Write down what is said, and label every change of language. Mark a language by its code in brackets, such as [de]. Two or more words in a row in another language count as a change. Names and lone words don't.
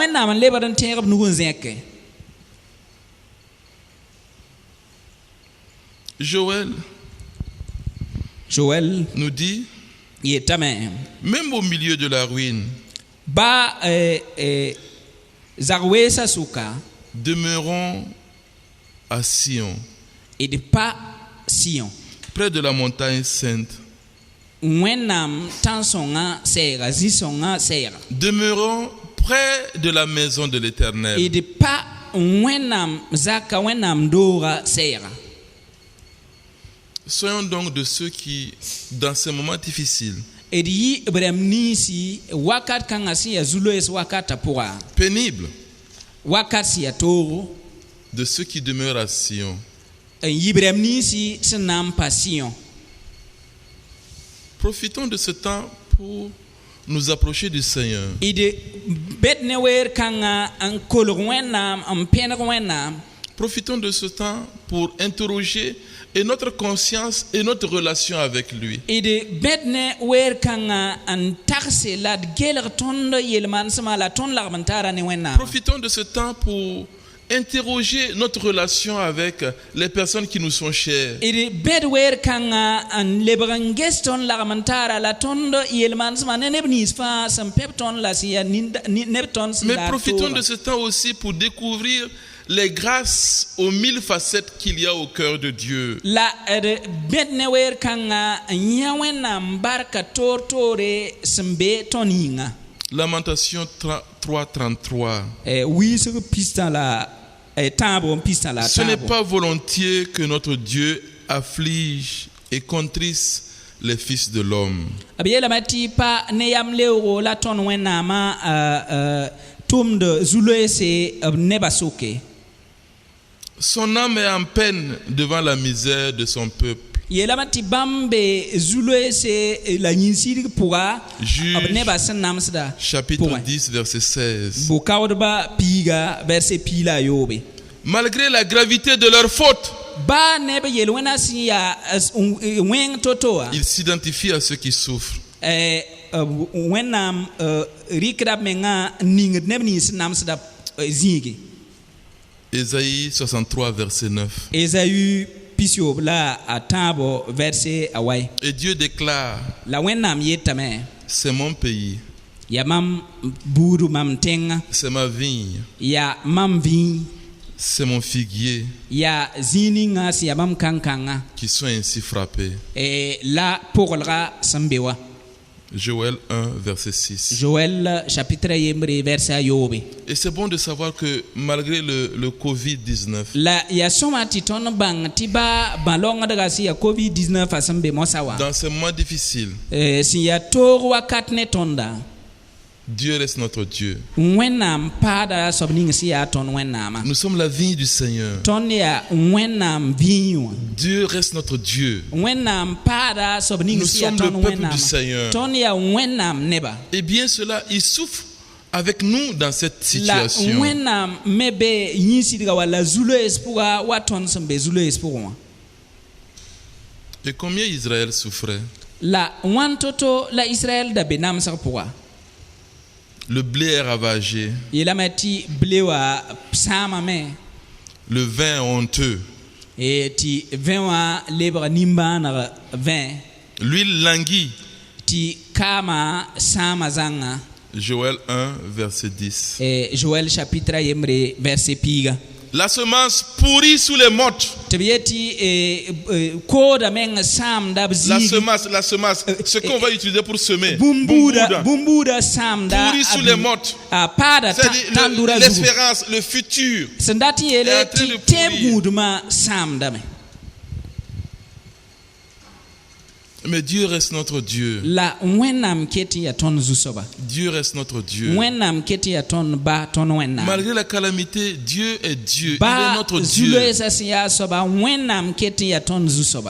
[fr] Joël nous dit, même au milieu de la ruine, demeurons à Sion, et de pas Sion. près de la montagne sainte. [mos] Wẽnnaam tãn sõnga sɛɛga zĩ-sõnga sɛɛga. [fr] Demeurons près de la maison de l'Éternel. Et de pas [mos] wẽnnaam zaka wẽnnaam dooga sɛɛga. [fr] Soyons donc de ceux qui, dans ces moments difficiles, [mos] D yi b rãmb niisi wakat kãngã sẽn yaa zu-loees wakatã pʋga, [fr] pénibles, [mos] wakat sẽn yaa toogo, [fr] de ceux qui demeurent à Sion. [mos] n yɩ b rãmb niisi sẽn na n pa Sion. [fr] Profitons de ce temps pour nous approcher du Seigneur. [mos] D bet ne weer kãngã n kolg wẽnnaam n pẽneg wẽnnaam. [fr] Profitons de ce temps pour interroger et notre conscience et notre relation avec lui. [mos] D bet ne weer kãngã n tagse la d gelg tõnd yel-manesmã la tõnd lagm n taara ne wẽnnaam. [fr] Profitons de ce temps pour interroger notre relation avec les personnes qui nous sont chères. [mos] D bet weer kãngã n lebg n ges tõnd lagm n taara la tõnd yel-manesmã ne neb nins fãa sẽn pẽb tõnd la sẽn yaa neb tõnd sẽn [fr] Mais [mos] daar [fr] profitons [mos] tooga. [fr] de ce temps aussi pour découvrir les grâces aux 1000 facettes qu'il y a au cœur de Dieu. [mos] La d bet ne weer kãngã n yã wẽnnaam barka toor-toore sẽn be tõnd yĩnga. [fr] Lamentation 3:33. [mos] Wiisg pistã la tãabg n pistã la [fr] Ce n'est [mos] tãabg. [fr] pas volontiers que notre Dieu afflige et contrisse les fils de l'homme. [mos] B yeelame tɩ pa ne yam leoogo la tõnd wẽnnaamã tʋmd zu-loeese b nebã soke. [fr] Son âme est en peine devant la misère de son peuple. [mos] Yeelame tɩ bãmb be zu-loeese la yĩn-sɩdg pʋga [fr] Juge [mos] b nebã sẽn namsda [fr] chapitre [mos] pʋgẽ. [fr] 10, verset 16. [mos] Bʋ-kaoodbã piiga verset pii la a yoobe. [fr] Malgré la gravité de leur faute, [mos] Ba neb yel-wẽnã sẽn yaa wẽng to-toa, [fr] ils s'identifient à ceux qui souffrent. [mos] wẽnnaam rɩkda b mengã n ningd neb nins sẽn namsda zĩige. [fr] Ésaïe 63, verset 9. [mos] Esaü pisoob la a tãabo verset a wai. [fr] Et Dieu déclare, [mos] La wẽnnaam yetame, [fr] c'est mon pays, [mos] yaa mam buudu mam tẽngã, [fr] c'est ma vigne, [mos] yaa mam vĩig, [fr] c'est mon figuier [mos] yaa zĩig ningã sẽn yaa mam kãn-kãngã, [fr] qui sont ainsi frappés. [mos] la pʋglga sẽn be wa. [fr] Joël 1, verset 6. [mos] Joël chapitre yembre verset a yoobe. [fr] Et c'est bon de savoir que malgré le Covid-19, [mos] La yaa sõma tɩ tõnd bãng tɩ ba lõngdga sẽn yaa covid-19 a sẽn be mosã wa, [fr] dans ces moments difficiles, [mos] sẽn yaa toog wakat ne tõnda, [fr] Dieu reste notre Dieu. [mos] wẽnnaam paada soab ning sẽn yaa tõnd wẽnnaamã. [fr] Nous sommes la vigne du Seigneur. [mos] Tõnd yaa wẽnnaam vĩig wã. [fr] Dieu reste notre Dieu. [mos] Wẽnnaam paada soab ning [fr] Nous [mos] sẽn yaa [fr] sommes le [mos] tõnd [fr] peuple du [mos] wẽnnaamã. [fr] Seigneur. [mos] Tõnd yaa wẽnnaam neba. [fr] Et bien cela, il souffre avec nous dans cette [mos] La [fr] situation. [mos] wẽnnaam me be yĩn-sɩdga walla zu-loees pʋga wa tõnd sẽn be zu-loees pʋgẽ wã. [fr] Et combien Israël souffrait? [mos] La wãn to-to la Israël da be namsg pʋga. [fr] Le blé est ravagé, [mos] Yeelame tɩ ble wã sãamame, [fr] le vin est honteux, [mos] tɩ vẽ wã lebg nimbãaneg vẽ, [fr] l'huile languit. [mos] tɩ kaama sãama zãnga. [fr] Joël 1, verset 10. [mos] Joël chapitre yembre verset piiga. [fr] La semence pourrit sous les mottes. [mos] Tɩ b yet tɩ kooda meng sãamda b [fr] La [mos] zĩig, [fr] semence, ce qu'on va utiliser pour semer. [mos] bũmb-buudã sãamda [fr] Pourrit sous les mottes. [mos] a paada [fr] C'est-à-dire [mos] tãndʋra zugu. [fr] l'espérance, le futur. [mos] Sẽn dat n yeele [fr] est en train de [mos] tɩ tẽeb [fr] pourrir. [mos] gũudmã sãamdame. [fr] Mais Dieu reste notre Dieu. [mos] La wẽnnaam ket n yaa tõnd zu-soaba. [fr] Dieu reste notre Dieu. [mos] Wẽnnaam ket n yaa tõnd ba tõnd wẽnnaam. [fr] Malgré la calamité, Dieu est Dieu. Il est [mos] Ba [fr] notre Dieu. [mos] zu-loeesã sẽn yaa soaba, wẽnnaam ket n yaa tõnd zu-soaba.